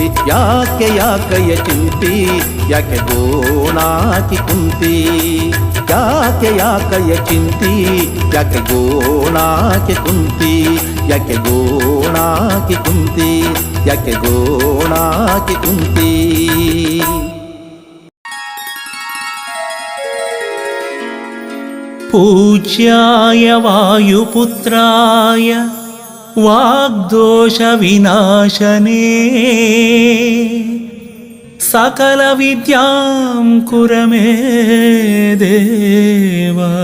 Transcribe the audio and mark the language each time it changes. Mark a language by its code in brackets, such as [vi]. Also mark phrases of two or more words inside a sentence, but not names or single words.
[kn] ಯಾಕೆ ಯಾಕಯ್ಯ ಚಿಂತಿ, ಯಾಕೆ ಗೋಣಾಕಿ ಕುಂತಿ. ಯಾಕೆ ಯಾಕಯ್ಯ ಚಿಂತಿ, ಯಾಕೆ ಗೋಣಾಕಿ ಕುಂತಿ. ಯಾಕೆ ಗೋಣಾಕಿ ಕುಂತಿ, ಯಾಕೆ ಗೋಣಾಕಿ ಕುಂತಿ. [sa] पूज्याय वायुपुत्राय वाग्दोषविनाशने सकलविद्यां कुर मे देव।